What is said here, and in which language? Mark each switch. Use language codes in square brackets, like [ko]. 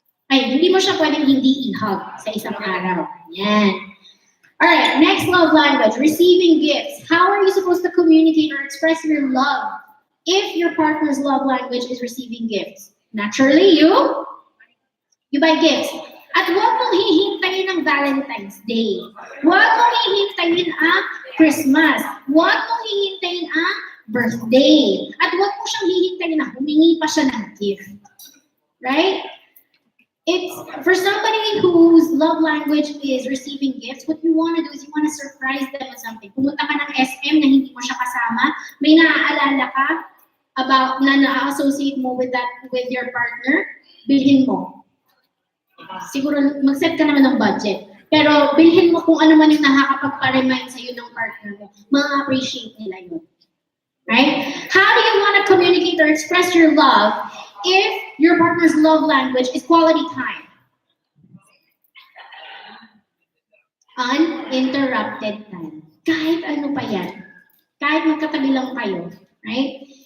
[tl] Hindi mo siya pwedeng hindi i-hug sa isang araw. Yan. [en] Alright, next love language, receiving gifts. How are you supposed to communicate or express your love if your partner's love language is receiving gifts? Naturally, you buy gifts. [tl] At huwag mong hihintayin ang Valentine's Day. Huwag mong hihintayin ang Christmas. Huwag mong hihintayin ang birthday. At huwag mo siyang hihintayin na humingi pa siya ng gift. [en] Right? It's for somebody whose love language is receiving gifts, what you want to do is you want to surprise them with something. [tl] Pumunta ka ng SM na hindi mo siya kasama, may naaalala ka about na na-associate mo with your partner, bilhin mo. Siguro mag-set ka naman ng budget. Pero bilhin mo kung ano man yung nakakapagpa-remind sa'yo ng partner mo. Ma-appreciate nila yun. Right? [en] How do you want to communicate or express your love if your partner's love language is quality time? Uninterrupted time. [tl] Kahit ano pa yan. Kahit magkatabi lang kayo. Right?